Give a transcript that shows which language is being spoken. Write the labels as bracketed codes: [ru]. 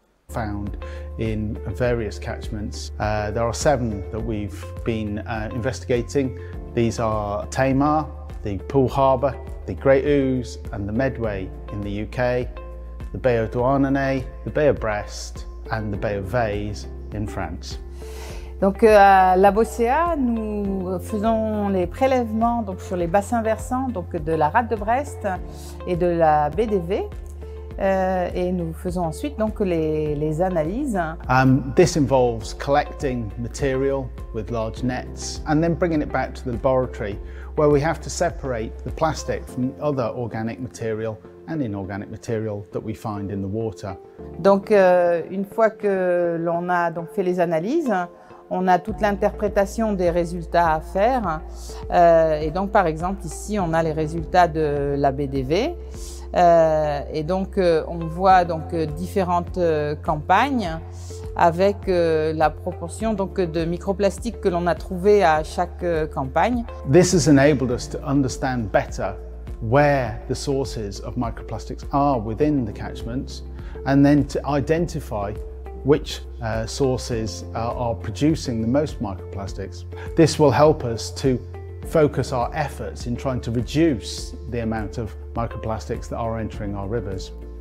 [en] Found in various catchments. There are 7 that we've been investigating. These are Tamar, the Poole Harbour, the Great Ouse and the Medway in the UK, the Bay of Douarnenez, the Bay of Brest and the Bay of Vase in France. [fr] Donc à l'ABOCA, nous faisons les prélèvements donc, sur les bassins versants donc, de la rade de Brest et de la baie des Vets. Et nous faisons ensuite donc les analyses. [en] This involves collecting material with large nets and then bringing it back to the laboratory where we have to separate the plastic from other organic material and inorganic material that we find in the water. [fr] Donc une fois que l'on a donc fait les analyses, on a toute l'interprétation des résultats à faire. Et donc par exemple ici on a les résultats de la baie des Vets. Et donc on voit donc différentes campagnes avec la proportion donc de microplastiques que l'on a trouvé à chaque campagne. [en] This has enabled us to understand better where the sources of microplastics are within the catchments and then to identify which sources are producing the most microplastics. This will help us to focus our efforts in trying to reduce the amount of microplastics that are entering our rivers.